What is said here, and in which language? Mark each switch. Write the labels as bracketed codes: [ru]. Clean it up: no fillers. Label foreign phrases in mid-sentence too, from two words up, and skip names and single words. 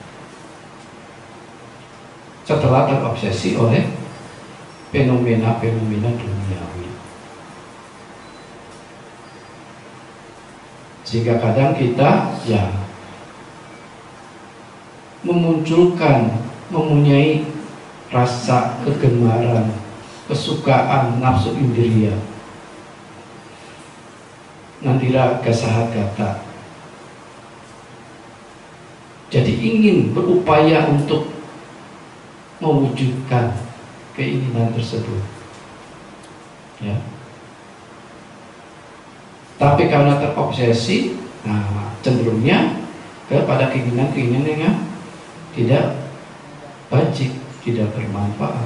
[id] setelah terobsesi oleh fenomena-fenomena duniawi, sehingga kadang kita ya mempunyai rasa kegemaran, kesukaan, nafsu indriya, [pi] nandira gasahagata. [id] Jadi ingin berupaya untuk mewujudkan keinginan tersebut, ya. Tapi karena terobsesi, nah cenderungnya kepada keinginan-keinginan yang tidak bajik, tidak bermanfaat.